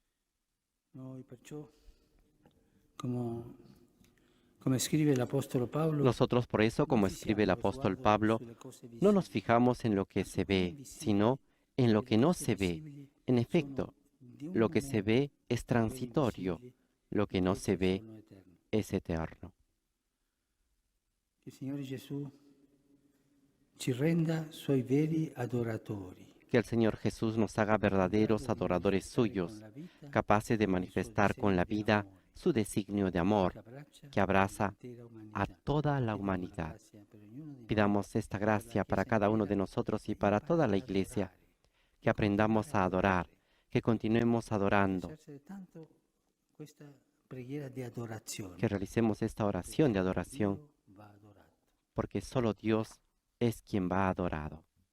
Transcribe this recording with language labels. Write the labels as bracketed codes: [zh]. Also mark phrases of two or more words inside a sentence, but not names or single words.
[es] Nosotros por eso, como escribe el apóstol Pablo, no nos fijamos en lo que se ve, sino en lo que no se ve. En efecto, lo que se ve es transitorio, lo que no se ve es eterno. Que el Señor Jesús [it] ci renda suoi veri adoratori. [es] Que el Señor Jesús nos haga verdaderos adoradores suyos, capaces de manifestar con la vida su designio de amor, que abraza a toda la humanidad. Pidamos esta gracia para cada uno de nosotros y para toda la Iglesia, que aprendamos a adorar, que continuemos adorando, que realicemos esta oración de adoración, porque solo Dios es quien va adorado.